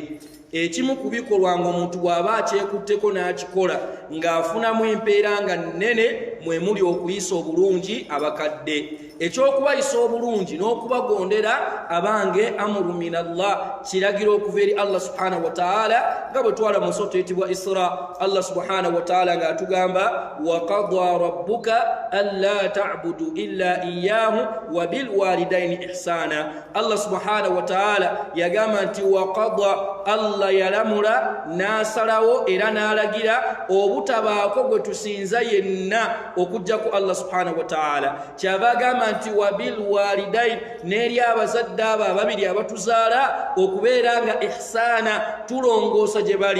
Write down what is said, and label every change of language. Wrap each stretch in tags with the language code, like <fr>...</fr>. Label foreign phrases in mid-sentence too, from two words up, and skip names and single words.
<lg>Ekimu ku bikolwa ng'omuntu bw'aba akyekutteko n'akikola ng'afunamu empeera nga nnene mwe muli okuyisa obulungi abakadde. Ekyokubayisa obulungi n'okubagondera abange</lg> <ar>أمر من الله,</ar> <lg>kiragiro okuva eri Allah</lg> <ar>سبحانه وتعالى,</ar> <lg>nga bwe twala mu sura eyitibwa Isra.</lg> <ar>الله سبحانه وتعالى ng'atugamba وقضى ربك ألا تعبدوا إلا إياه وبالوالدين إحسانا.</ar> <lg>Allah</lg> <ar>سبحانه وتعالى</ar> <lg>yagamba nti</lg> <ar>وقضى,</ar> <lg>Allah yalamula n'asalawo era n'alagira obutabaako gwe tusinza yenna okujjaku Allah</lg> <ar>سبحانه وتعالى.</ar> <lg>Kyava agamba nti</lg> <ar>وبالوالدين,</ar> <lg>n'eri abazadde abo ababiri abatuzaala okubeera nga ihsana, tulongoosa gye bali.</lg>